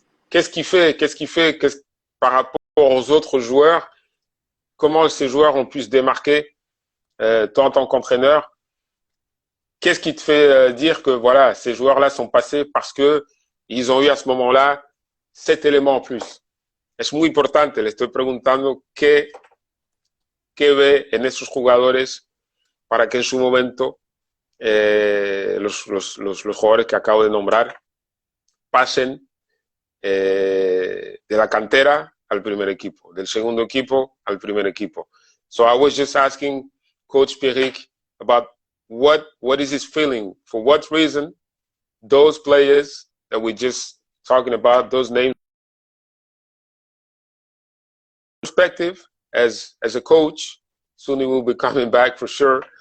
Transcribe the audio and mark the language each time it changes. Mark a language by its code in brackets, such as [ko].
[fr] qu'est-ce qui fait que, par rapport aux autres joueurs, comment ces joueurs ont pu se démarquer, toi en tant qu'entraîneur? Qu'est-ce qui te fait dire que voilà, ces joueurs-là sont passés parce que ils ont eu à ce moment-là cet élément en plus? [es] Es muy importante, le estoy preguntando qué ve en esos jugadores para que en su momento los jugadores que acabo de nombrar pasen de la cantera al primer equipo, del segundo equipo al primer equipo. [en] So I was just asking Coach Pierrick about what is his feeling, for what reason those players that we just talking about, those names, perspective as a coach, soon he will be coming back for sure.